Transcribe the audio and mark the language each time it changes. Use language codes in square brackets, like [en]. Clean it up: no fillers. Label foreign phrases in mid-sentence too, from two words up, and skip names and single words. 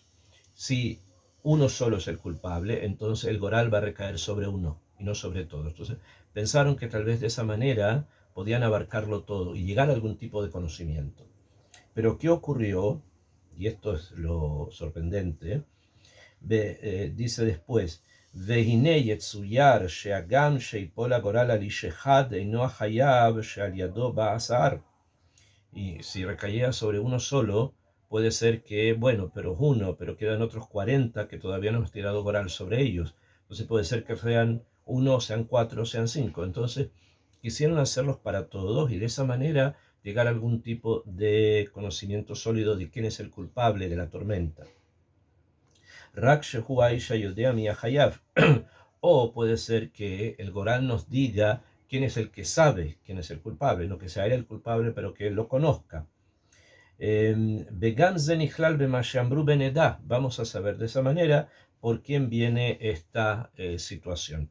[es] Si uno solo es el culpable, entonces el goral va a recaer sobre uno y no sobre todos. Entonces pensaron que tal vez de esa manera podían abarcarlo todo y llegar a algún tipo de conocimiento. Pero ¿qué ocurrió? Y esto es lo sorprendente. Dice después, [he] והנה יצויר שהגם שיפול הגורל על איש אחד אינו החייב שעל ידו בא הסער. [es] Y si recaía sobre uno solo, puede ser que, bueno, pero uno, pero quedan otros 40 que todavía no hemos tirado goral sobre ellos. Entonces puede ser que sean uno, sean cuatro, sean cinco. Entonces quisieron hacerlos para todos y de esa manera llegar a algún tipo de conocimiento sólido de quién es el culpable de la tormenta. [he] רק שהוא האיש יודע מי חייב. [es] O puede ser que el Goral nos diga quién es el que sabe quién es el culpable, no que sea él el culpable, pero que él lo conozca. Vamos a saber de esa manera por quién viene esta situación.